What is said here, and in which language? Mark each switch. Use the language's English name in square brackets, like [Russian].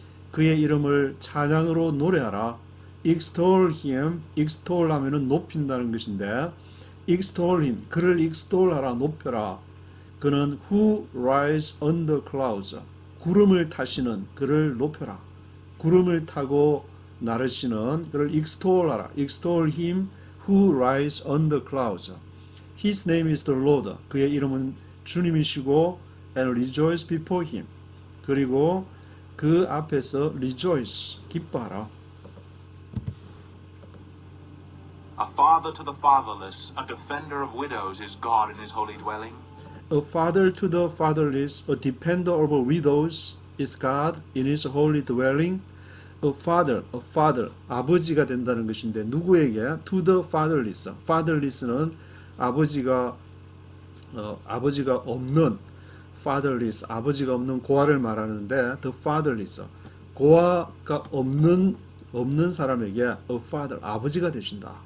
[Korean] 그의 이름을 찬양으로 노래하라. [English] Extol him. [Korean] extol 하면은 높인다는 것인데, [English] extol him. [Korean] 그를 extol하라, 높여라. 그는 [English] who rides on the clouds. [Korean] 구름을 타시는 그를 높여라. 구름을 타고 나르시는 그를 extol하라. [English] extol him who rides on the clouds. His name is the Lord. [Korean] 그의 이름은 주님이시고, [English] and rejoice before him. [Korean] 그리고 그 앞에서 rejoice, 기뻐하라. [English] A father to the fatherless, a defender of widows is God in his holy dwelling. A father to the fatherless, a defender over widows is God in his holy dwelling. A father, [Korean] 아버지가 된다는 것인데 누구에게? [English] To the fatherless. [Korean] fatherless는 아버지가 없는, fatherless, 아버지가 없는 고아를 말하는데 [English] the fatherless, [Korean] 고아가 없는 사람에게 [English] a father, [Korean] 아버지가 되신다.